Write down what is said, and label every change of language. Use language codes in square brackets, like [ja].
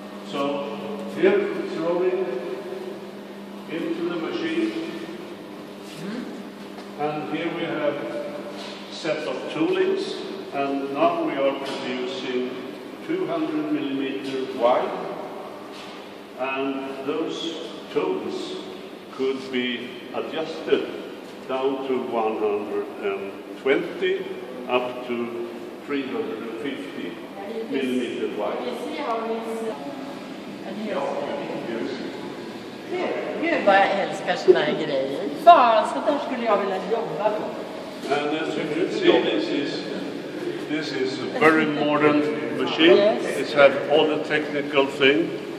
[en] So here it's rolling into the machine, and here we have a set of toolings, and now we are producing 200 millimeter wide, and those tools could be adjusted down to 120 up to 350 millimeter wide. You see how it's... And here's [sv] Gud vad jag älskar såna här grejer. Fan, så där skulle jag vilja jobba på. [en] And as you can see, this is a very modern machine. Yes. It's had all the technical thing.